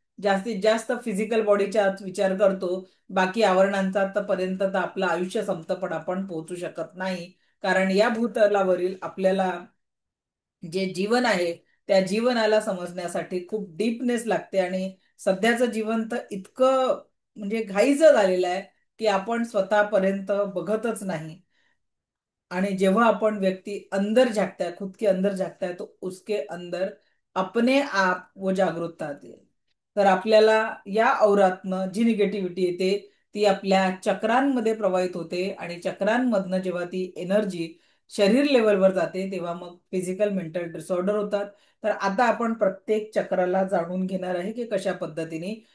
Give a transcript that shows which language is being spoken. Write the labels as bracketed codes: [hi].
[mr] जास्तीत जास्त फिजिकल बॉडीच्या विचार करतो. बाकी आवरणांचा आतापर्यंत तर आपलं आयुष्य संपतं पण आपण पोहोचू शकत नाही. कारण या भूतलावरील आपल्याला जे जीवन आहे त्या जीवनाला समजण्यासाठी खूप डीपनेस लागते. आणि सध्याचं जीवन तर इतकं म्हणजे घाईचं झालेलं आहे की आपण स्वतःपर्यंत बघतच नाही. आणि जेव्हा आपण [hi] व्यक्ति अंदर झाकता है, खुद के अंदर झाकता है, तो उसके अंदर अपने आप वो जागरूकता आती है. [mr] तर आपल्याला या औरातनं जी निगेटिव्हिटी येते ती आपल्या चक्रांमध्ये प्रवाहित होते. आणि चक्रांमधनं जेव्हा ती एनर्जी शरीर लेवलवर जाते तेव्हा मग फिजिकल मेंटल डिसऑर्डर होतात. तर आता आपण प्रत्येक चक्राला जाणून घेणार आहे की कशा पद्धतीने.